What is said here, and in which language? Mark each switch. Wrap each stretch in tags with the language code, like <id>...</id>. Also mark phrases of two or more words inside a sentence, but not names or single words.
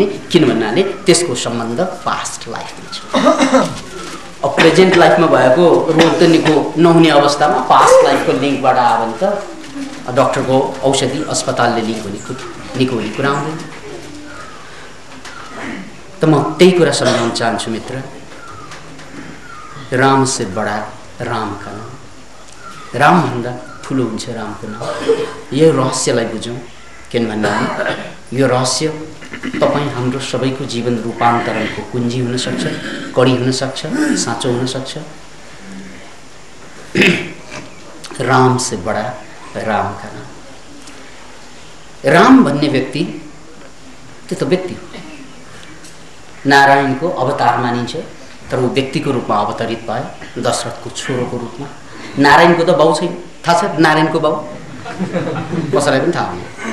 <ne>किन भन्नाले त्यसको सम्बन्ध</ne> <en>past lifeमा</en> <ne>छ। अब</ne> <en>present lifeमा</en> <ne>भएको रोग त निको नहुने अवस्थामा</ne> <en>past lifeको</en> <ne>लिङ्कबाट आयो भने त डाक्टरको औषधि अस्पतालले निको हुने कुरा आउँदैन। त म त्यही कुरा सम्झाउन चाहन्छु मित्र,</ne> <hi>राम से बडा राम का नाम,</hi> <ne>रामभन्दा ठुलो हुन्छ रामको नाम। यो रहस्यलाई बुझौँ। किन भन्नाले यो रहस्य तपाईँ हाम्रो सबैको जीवन रूपान्तरणको कुञ्जी हुन सक्छ, कडी हुन सक्छ, साँचो हुन सक्छ।</ne> <hi>राम से बडा राम का नाम।</hi> <ne>राम भन्ने व्यक्ति त्यो त व्यक्ति हो, नारायणको अवतार मानिन्छ, तर ऊ व्यक्तिको रूपमा अवतरित भयो, दशरथको छोरोको रूपमा। नारायणको त बाउ छैन, थाहा छ नारायणको बाउ? कसैलाई पनि थाहा हुँदैन।</ne>